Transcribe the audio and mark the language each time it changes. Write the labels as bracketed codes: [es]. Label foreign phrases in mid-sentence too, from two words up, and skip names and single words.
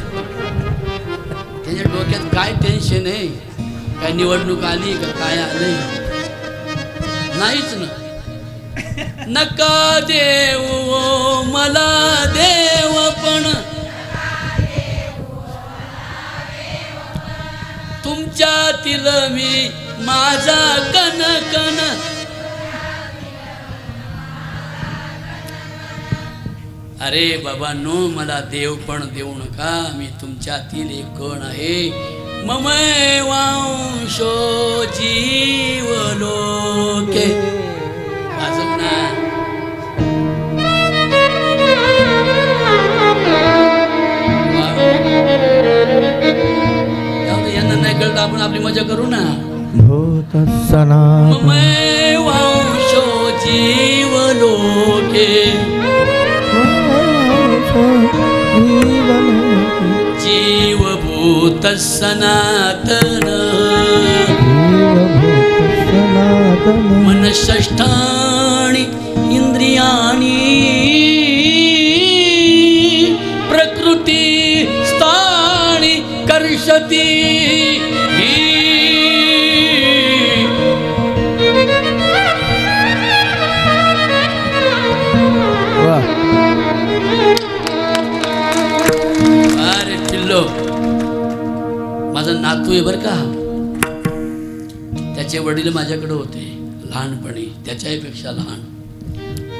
[mr] त्याच्या डोक्यात काय टेन्शन आहे, काय निवडणूक आली का काय आलंय, नाहीच ना. नका देऊ मला देव पण तुमच्यातील मी माझा कन कन. अरे बाबा नो, मला देव पण देऊ नका, मी तुमच्यातील एक कण आहे. [sa] ममय वांशो जीव लोके. [mr] वाजव ना. यांना नाही कळत, आपण आपली मजा करू ना. [sa] ममय वांशो जीव लोके जीवभूत सनातन मनषष्ठाणि इंद्रियाणि प्रकृती स्थानि कर्षति. [mr] माझा नातू आहे बरं का, त्याचे वडील माझ्याकडे होते लहानपणी, त्याच्यापेक्षा लहान.